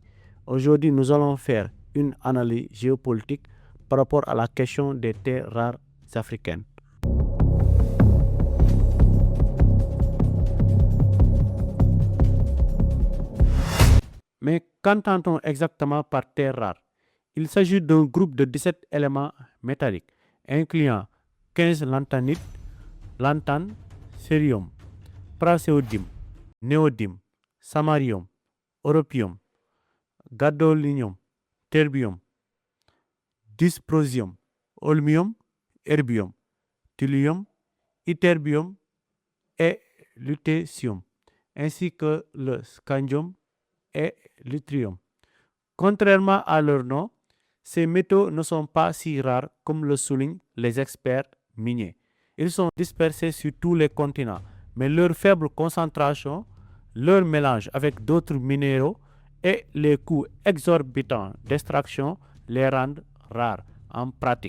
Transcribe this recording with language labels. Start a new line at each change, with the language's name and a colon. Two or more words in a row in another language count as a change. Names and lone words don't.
French: Aujourd'hui, nous allons faire une analyse géopolitique par rapport à la question des terres rares africaines. Mais qu'entend-on exactement par terres rares? Il s'agit d'un groupe de 17 éléments métalliques, incluant 15 lantanites, lantane, cérium, praséodyme, néodyme, samarium, europium, gadolinium, terbium, dysprosium, holmium, erbium, thallium, ytterbium et lutécium, ainsi que le scandium et l'yttrium. Contrairement à leur nom, ces métaux ne sont pas si rares comme le soulignent les experts miniers. Ils sont dispersés sur tous les continents, mais leur faible concentration, leur mélange avec d'autres minéraux et les coûts exorbitants d'extraction les rendent rares en pratique.